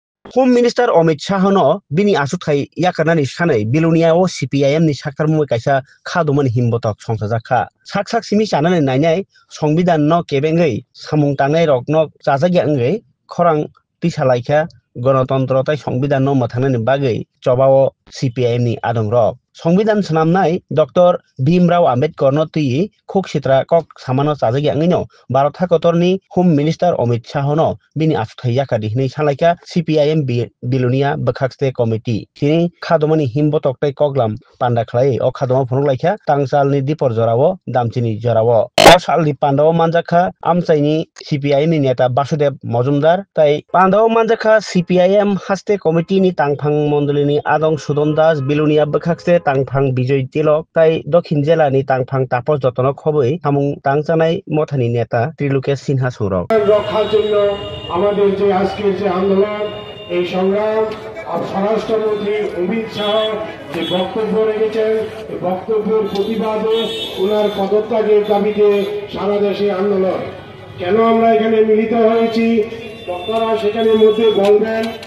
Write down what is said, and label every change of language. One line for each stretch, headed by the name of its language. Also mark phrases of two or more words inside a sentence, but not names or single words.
Kok Borok: Home Minister Amit Shah no bini asuthai yakarnani sanai Bilonia o CPIM ni sakarmu kaisa khadomani himbotok songsajakha sak simi chanani nainai সংবিধান no kebengai samung tangnai rok no chajagya ngai khorang tisalaikha গণতন্ত্র তাই সংবিধান no mathanani bagai chobao CPIM ni adong rok সংবিধান sanamnai Dr. Bhimrao Ambedkar no tui khoksitra kok samano chajagya ngai no Bharat Hakotorni Home Minister Amit Shah no bini asuthai yakadi hinai salaika CPIM Bilonia Bakhaste Committee tini khadomani himbotok tai koklam panda khlai o khadoma phunuglaikha tangsalni dipor jorao damchini jorao o salni pandao manjakha amchaini CPIM ni neta Basudev Mojumdar tai pandao manjakha CPIM Haste Committee ni tangphang mondolini adong Sudon Das Bilonia Bakhaste tangphang Bijoy Tilok tai Dokhin Jela ni tangphang Tapos Jotonok khoboi samung tangchanai mothani neta Trilokesh Sinha Surok
Bangla: রক্ষার জন্য আমাদের যে আজকের যে আন্দোলন এই সংগ্রাম স্বরাষ্ট্রমন্ত্রী অমিত শাহ যে বক্তব্য রেখেছেন এই বক্তব্যের প্রতিবাদে ওনার পদত্যাগের দাবিতে সারা দেশে আন্দোলন কেন আমরা এখানে মিলিত হয়েছি বক্তারা সেখানের মধ্যে বলবেন